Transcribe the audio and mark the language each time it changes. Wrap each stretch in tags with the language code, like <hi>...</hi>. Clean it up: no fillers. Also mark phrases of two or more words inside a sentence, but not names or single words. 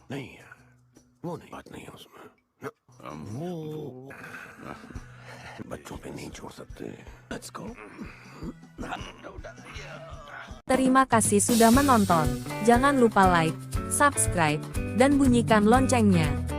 <hi>नहीं यार, वो नहीं, बात नहीं है उसमें। वो बच्चों पे नहीं छोड़ सकते।</hi> <en>Let's go.</en> <id>Terima kasih sudah menonton. Jangan lupa like, subscribe, dan bunyikan loncengnya.</id>